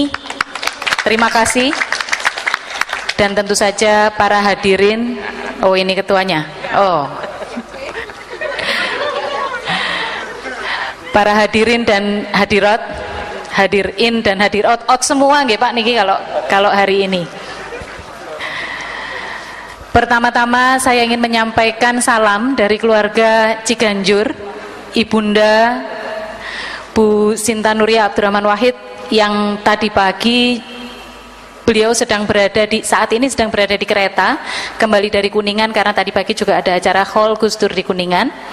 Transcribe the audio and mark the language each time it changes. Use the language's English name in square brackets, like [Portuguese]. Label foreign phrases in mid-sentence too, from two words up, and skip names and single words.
[Indonesian] Terima kasih. Dan tentu saja para hadirin. Oh, ini ketuanya. Oh. Para hadirin dan hadirat, hadirin dan hadirat semua [Javanese] nggih Pak niki [Indonesian] kalau hari ini. Pertama-tama saya ingin menyampaikan salam dari keluarga Ciganjur, Ibunda Bu Sinta Nuria Abdurrahman Wahid yang tadi pagi beliau saat ini sedang berada di kereta kembali dari Kuningan karena tadi pagi juga ada acara Haul Gus Dur di Kuningan.